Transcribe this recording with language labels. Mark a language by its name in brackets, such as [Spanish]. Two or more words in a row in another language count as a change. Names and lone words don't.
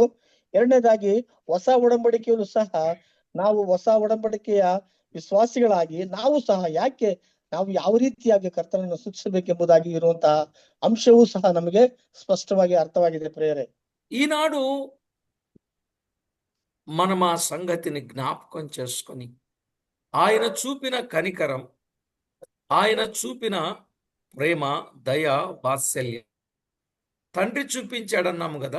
[Kannada] ಎರಡನೇದಾಗಿ ಹೊಸ ಒಡಂಬಡಿಕೆಯಲ್ಲೂ ಸಹ ನಾವು ಹೊಸ ಒಡಂಬಡಿಕೆಯ ವಿಶ್ವಾಸಿಗಳಾಗಿ ನಾವು ಸಹ ನಾವು ಯಾವ ರೀತಿಯಾಗಿ ಕರ್ತನನ್ನು ಸ್ತುತಿಸಬೇಕೆಂಬುದಾಗಿ ಇರುವಂತಹ ಅಂಶವೂ ಸಹ ನಮಗೆ ಸ್ಪಷ್ಟವಾಗಿ ಅರ್ಥವಾಗಿದೆ ಪ್ರೇರೆ. [Telugu] ఈనాడు మనం ఆ సంగతిని జ్ఞాపకం చేసుకొని ఆయన చూపిన కనికరం, ఆయన చూపిన ప్రేమ, దయ, వాత్సల్యం తండ్రి చూపించాడన్నాము కదా.